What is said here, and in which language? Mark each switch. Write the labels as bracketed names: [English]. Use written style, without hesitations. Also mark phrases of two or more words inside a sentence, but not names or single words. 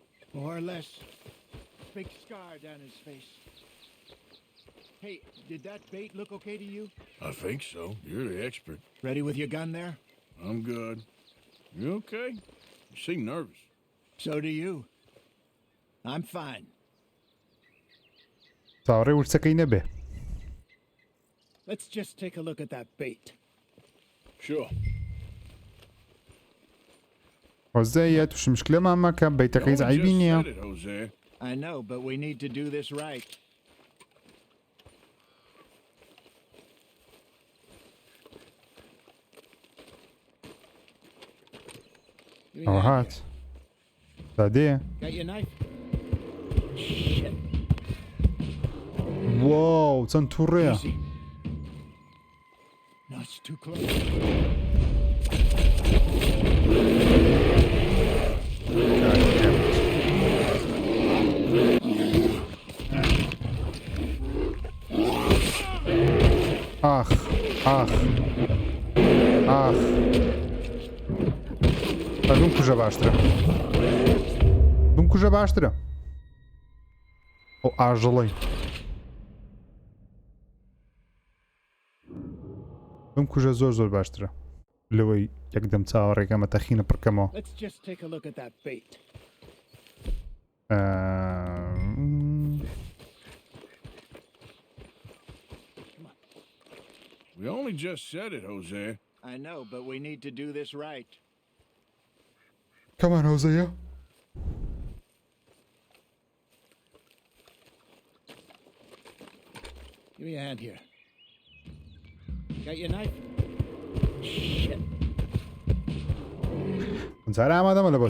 [English] More or less. Big scar down his face. Hey, did that bait look okay to you? I think so. You're the expert. Ready with your gun there? I'm good. You okay? You seem nervous. So do you. I'm fine. [Central Kurdish] چاوەڕێ ورچەکەی نەبێ. [English] Let's just take a look at that bait. Sure. [Central Kurdish] هۆزەیە تووشی مشکلەمان مەکە بەیتەکەی زعیبی نییە. [English] I know, but we need to do this right. [Central Kurdish] ئەوە هات. سادەیە. [English] Got your knife? Shit. [Central Kurdish] واو چەند تووڕەیە. [English] Easy. No, it's too close. [Central Kurdish] ئاخ ئاخ ئاخ بمکوژە باشترە بمکوژە باشترە ئەو ئاژەڵەی بمکوژە زۆر زۆر باشترە لەوەی یەکدەم چاوەڕێکەمە تەخینە پڕکەمەوە. [English] Let's just take a look at that bait. We only just said it, Jose. I know, but we need to do this right. Come on, Hosea. Give me a hand here. Got your knife? Shit. [Central Kurdish] زارە ئامادەمە لە بۆت.